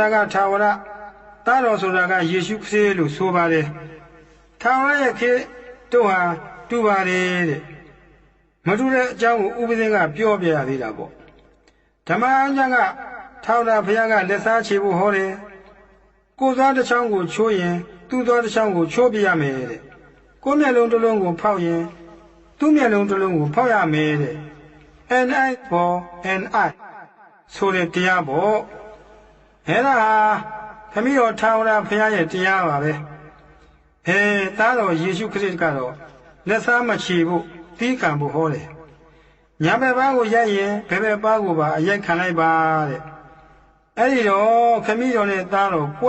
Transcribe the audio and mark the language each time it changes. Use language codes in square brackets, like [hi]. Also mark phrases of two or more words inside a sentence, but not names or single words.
[my] ကထာဝရသားတော်ဆိုတာကယေရှုခရစ်လို့ဆိုပါတယ်ထာဝရရဲ့ခေတို့ဟာတူပါတယ်တဲ့မတူတဲ့အကြောင်းကိုဥပဒေကပြောပြရသေးတာပေါ့ဓမ္မအကျမ်းကထာဝရဘုရားကလက်စားချေဖို့ဟောတယ်ကိုသွားတစ်ချောင်းကိုချိုးရင်သူ့သွားတစ်ချောင်းကိုချိုးပြရမယ်တဲ့ကိုမျက်လုံးတစ်လုံးကိုဖောက်ရင်သူ့မျက်လုံးတစ်လုံးကိုဖောက်ရမယ်တဲ့ [en] an eye for an eye [my] ဆိုတဲ့တရားပေါ့အဲ့ဒါဟာခမည်းတော်ထာဝရဘုရားရဲ့တရားပါပဲသားတော်ယေရှုခရစ်ကတော့လက်စားမချေဖို့သီးခံဖို့ဟောတယ်ညာဘက်ပါးကိုရိုက်ရင်ဘယ်ဘက်ပါးကိုပါအရိုက်ခံလိုက်ပါတဲ့အဲ့ဒီတော့ခမည်းတော်နဲ့သားတော်ကွဲ